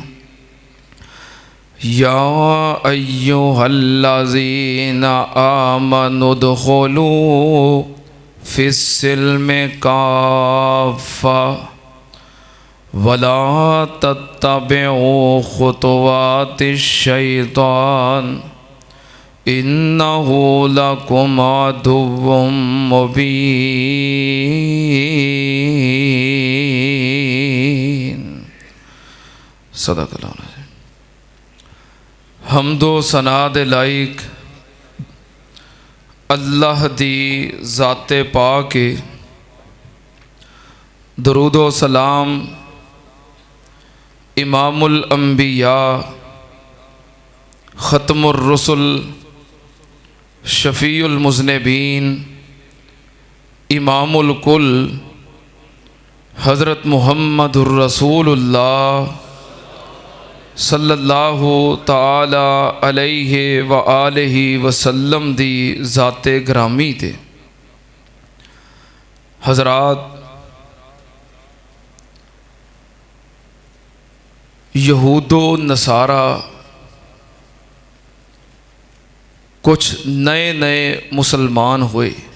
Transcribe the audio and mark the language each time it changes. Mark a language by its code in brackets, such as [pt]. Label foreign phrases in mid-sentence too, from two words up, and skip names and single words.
[ar] يا أيها الذين آمنوا ادخلوا في السلم كافة ولا تتبعوا خطوات الشيطان إنه لكم عدو مبين. صدق الله العظيم. [pa] ਹਮਦੋ ਸਨਾ ਦੇ ਲਾਇਕ ਅੱਲਾਹ ਦੀ ਜ਼ਾਤੇ ਪਾਕ ਹੈ। ਦਰੂਦੋ ਸਲਾਮ [ar] إمام الأنبياء خاتم الرسل شفيع المذنبين إمام الكل حضرة محمد رسول الله صلى الله تعالى عليه وآله وسلم [pa] ਦੀ ਜ਼ਾਤੇ ਗਰਾਮੀ ਤੇ। [ur] حضرات، یہود و نصاریٰ کچھ نئے نئے مسلمان ہوئے.